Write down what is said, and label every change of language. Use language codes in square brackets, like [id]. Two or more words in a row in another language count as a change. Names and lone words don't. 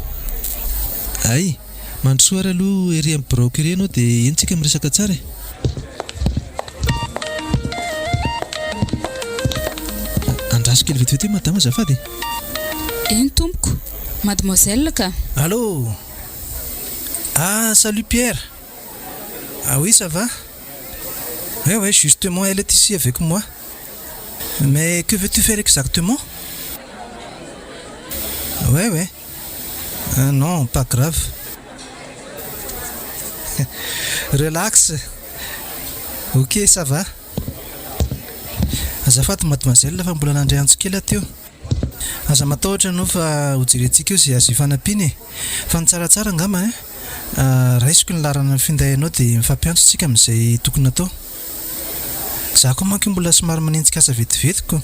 [mg] Ay, mandrosoara aloha ery amin'ny brokerie anao dia entsika miresaka tsara e. Andraso kely vetivety madama azafady. Eny tompoko, mademoiselle ka. [fr] Allô? Ah, salut Pierre. Ah oui, ça va? Ouais, justement, elle est ici avec moi. Mais que veux-tu faire exactement? Ouais. Non, pas grave. Relax. Ok, ça va. [mg] Azafady mademoiselle fa mbola nandray antsikely teo. Aza matahotra anao fa hojerentsika eo izay azo hifanampiana e. Fa ny tsaratsara angamba e. Raisiko ny larana findahinao dia mifampiantso tsika amin'izay tokony atao. Za koa manko mbola somary manenjika asa vetivetiko.